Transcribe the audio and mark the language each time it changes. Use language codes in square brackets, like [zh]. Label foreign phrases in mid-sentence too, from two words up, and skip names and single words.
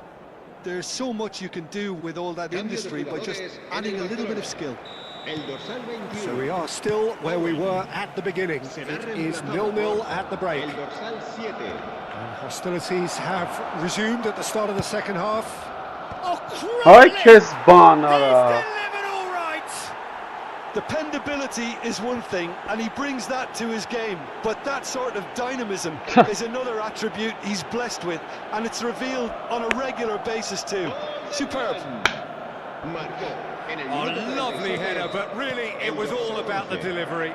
[en] There's so much you can do with all that industry by just adding a little bit of skill. So we are still where we were at the beginning. It is 0-0 at the break. And hostilities have resumed at the start of the second half. Oh, [hy] Այ քեզ բան [en] He's արա։ delivered all right! Dependability is one thing, and he brings that to his game, but that sort of dynamism is another attribute he's blessed with, and it's revealed on a regular basis too. Superb. A lovely header, but really it was all about the delivery.